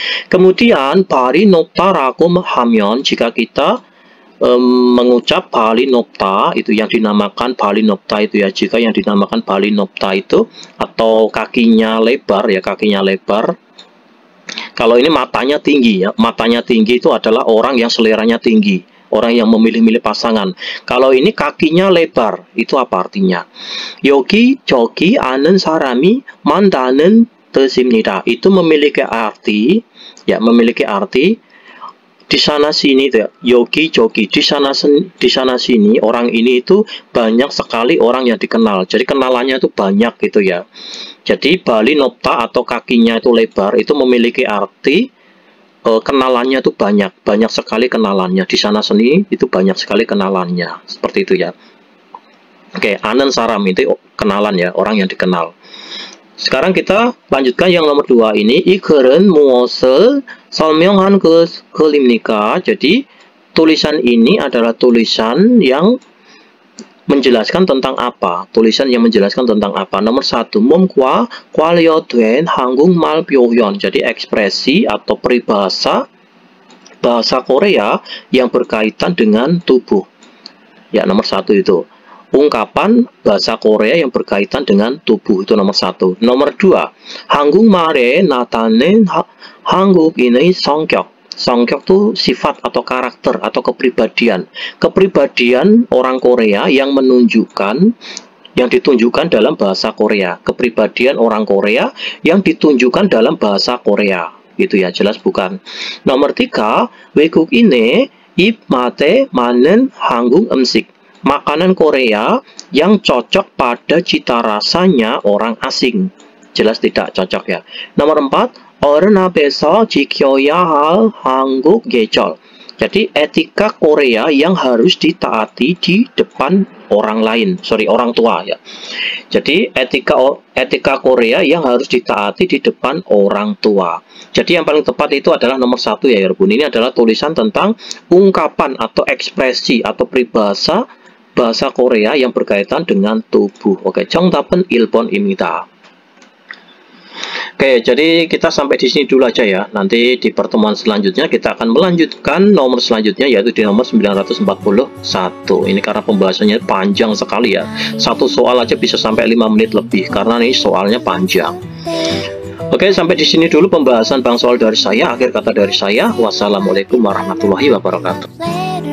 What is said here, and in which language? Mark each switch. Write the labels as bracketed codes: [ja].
[id] Kemudian 발이 높다라고 하면, jika kita mengucap [ko] 발이 높다 [id] itu yang dinamakan 발이 높다 itu ya, jika yang dinamakan 발이 높다 itu atau kakinya lebar ya, kakinya lebar. Kalau ini matanya tinggi ya, matanya tinggi itu adalah orang yang seleranya tinggi, orang yang memilih-milih pasangan. Kalau ini kakinya lebar, itu apa artinya? [ko] 여기 저기 아는 사람이 많다는 뜻입니다. [id] Itu memiliki arti ya, memiliki arti di sana sini tuh, yogi jogi, di sana sini orang ini itu banyak sekali orang yang dikenal. Jadi kenalannya itu banyak gitu ya. Jadi [ko] 발이 높다 [id] atau kakinya itu lebar itu memiliki arti kenalannya itu banyak sekali kenalannya. Di sana sini itu banyak sekali kenalannya, seperti itu ya. Oke, [ko] 아는 사람 [id] itu kenalan ya, orang yang dikenal. Sekarang kita lanjutkan yang nomor 2 ini. [ko] 이 글은 무엇을 설명한 글입니까? [id] Jadi tulisan ini adalah tulisan yang menjelaskan tentang apa? Tulisan yang menjelaskan tentang apa? Nomor 1, [ko] 몸과 관련된 한국말 표현. [id] Jadi ekspresi atau peribahasa bahasa Korea yang berkaitan dengan tubuh. Ya, nomor 1 itu. Ungkapan bahasa Korea yang berkaitan dengan tubuh, itu nomor 1. Nomor 2, [ko] 한국말에 나타낸 한국인의 성격. [id] 성격 itu sifat atau karakter atau kepribadian. Kepribadian orang Korea yang ditunjukkan dalam bahasa Korea. Kepribadian orang Korea yang ditunjukkan dalam bahasa Korea. Gitu ya, jelas bukan. Nomor 3, [ko] 외국인의 입맛에 맞는 한국 음식. [id] Makanan Korea yang cocok pada cita rasanya orang asing. Jelas tidak cocok ya. Nomor 4, [ko] 어른 앞에서 지켜야 할 한국 예절. [id] Jadi etika Korea yang harus ditaati di depan orang tua ya. Jadi etika Korea yang harus ditaati di depan orang tua. Jadi yang paling tepat itu adalah nomor 1 ya, Yarbun. Ini adalah tulisan tentang ungkapan atau ekspresi atau peribahasa bahasa Korea yang berkaitan dengan tubuh. [ko] Oke, 정답은 1번입니다. [id] Oke, jadi kita sampai di sini dulu aja ya. Nanti di pertemuan selanjutnya kita akan melanjutkan nomor selanjutnya, yaitu di nomor 941. Ini karena pembahasannya panjang sekali ya. Satu soal aja bisa sampai 5 menit lebih karena ini soalnya panjang. Oke, sampai di sini dulu pembahasan bang soal dari saya. Akhir kata dari saya, wassalamualaikum warahmatullahi wabarakatuh.